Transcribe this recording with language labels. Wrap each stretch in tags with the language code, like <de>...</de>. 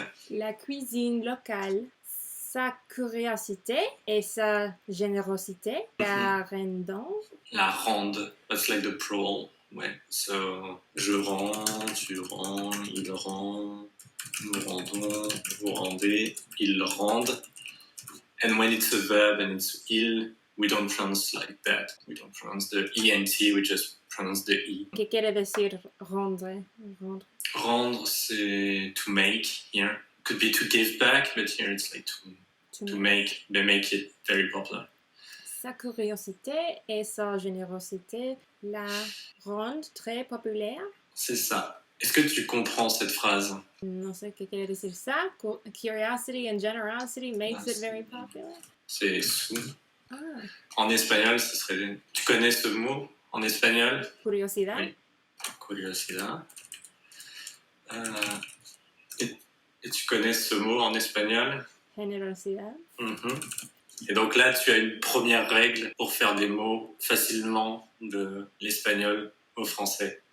<fr>La cuisine locale. Sa curiosité et sa générosité la rendent.</fr> <en>That's like the plural. Ouais.</en> <fr>So, je rends, tu rends, il rend, nous rendons, vous rendez, ils rendent.</fr> <en>And when it's a verb and it's il, we don't pronounce like that. We don't pronounce the ENT, we just pronounce the E.</en> <es>¿Qué quiere decir rendre?</es> <fr>Rendre, c'est</fr> <en>to make here. Could be to give back, but here it's like to make. They make it very popular.</en> <fr>Sa curiosité et sa générosité la rendent très populaire. C'est ça. Est-ce que tu comprends cette phrase?</fr> <es>No sé qué quiere decir ça.</es> <en>Curiosity and generosity makes it very popular.</en> <fr>C'est sous. En espagnol, ce serait... Tu connais ce mot en espagnol?</fr> <es>Curiosidad.</es> <fr>Oui. Curiosidad. Et tu connais ce mot en espagnol?</fr> <es>Generosidad.</es> <fr>Et donc là, tu as une première règle pour faire des mots facilement de l'espagnol au français.</fr>